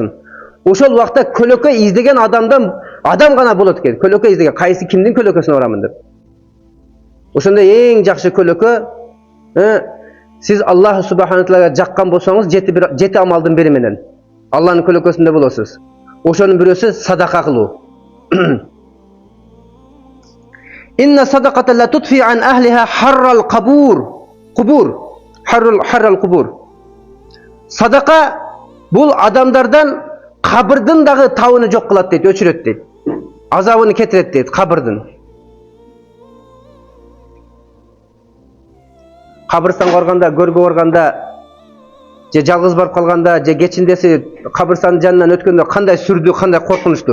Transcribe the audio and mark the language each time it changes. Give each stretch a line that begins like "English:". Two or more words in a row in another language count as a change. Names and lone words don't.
Kyrgyz: Ошол убакта көлөкө издеген адам гана болот экен. Көлөкө издеген, кайсы кимдин көлөкөсүнө барамын деп. Ошондой эң жакшы көлөкө, сиз Аллах Субхана Таалага жаккан болсоңуз, 7 амалдын бири менен Аллахтын көлөкөсүндө болосуз. Ошонун бирөөсү садака кылуу.
Arabic: إن الصدقة لتطفئ عن أهلها حر القبور. حر القبور.
Kyrgyz: Садака бул адамдардан кабырдын дагы табыны жок кылат дейт, өчүрөт дейт. Азабын кетирет дейт кабырдын. Кабырстанга барганда, көргө барганда, же жалгыз барып калганда, же кечиндеси кабырстандын жанынан өткөндө кандай сүрдүү, кандай коркунучтуу.